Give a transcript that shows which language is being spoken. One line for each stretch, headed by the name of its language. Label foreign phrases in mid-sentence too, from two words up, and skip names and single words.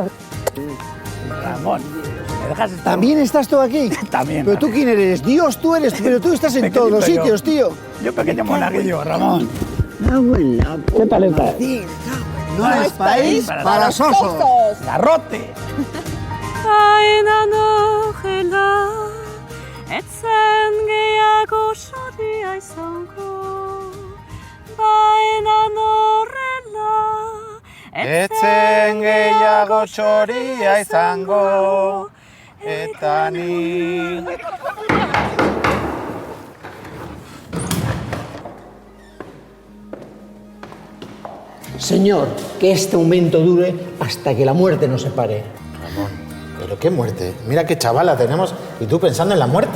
Spanish: Ramón, ¿me dejas estar? ¿También estás tú aquí? También. ¿Pero tú quién eres? Dios, tú eres, pero tú estás en todos los Pequeñito yo. sitios, tío. Yo pequeño monaguillo, Ramón. ¿Qué tal estás? No es país para sosos. ¡Garrote!
Basque: Aina nogela, etzen gehiago soria izango. Baina norrela, Etzen gehiago txoria izango, eta ni...
Spanish: Señor, que este aumento dure hasta que la muerte nos separe. Ramón, ¿pero qué muerte? Mira qué chavala tenemos y tú pensando en la muerte.